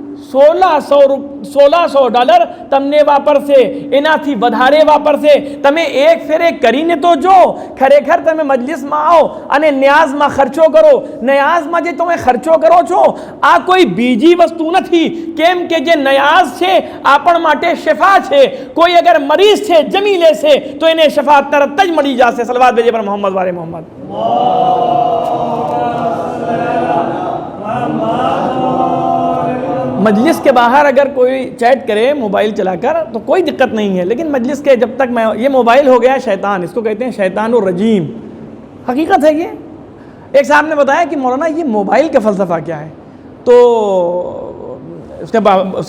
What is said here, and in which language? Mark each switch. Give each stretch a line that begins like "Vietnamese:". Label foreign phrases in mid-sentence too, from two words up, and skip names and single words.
Gujarati: $1600 તમને વાપરશે એનાથી વધારે વાપરશે તમે એક ફેરે કરીને તો જો ખરેખર તમે મજલિસમાં આવો અને ન્યાઝમાં ખર્ચો કરો ન્યાઝમાં જે તમે ખર્ચો કરો છો આ કોઈ બીજી વસ્તુ નથી કેમ કે જે ન્યાઝ છે આપણ માટે શિફા છે કોઈ અગર મરીઝ છે જમી લેશે તો એને શિફા તરત જ મળી જશે
Urdu: صلوات بھیجے پر محمد والے محمد مجلس کے باہر اگر کوئی چیٹ کرے موبائل چلا کر تو کوئی دقت نہیں ہے لیکن مجلس کے جب تک میں یہ موبائل ہو گیا شیطان اس کو کہتے ہیں
Arabic: شیطان الرجیم
Urdu: حقیقت ہے یہ ایک صاحب نے بتایا کہ مولانا یہ موبائل کا فلسفہ کیا ہے تو اس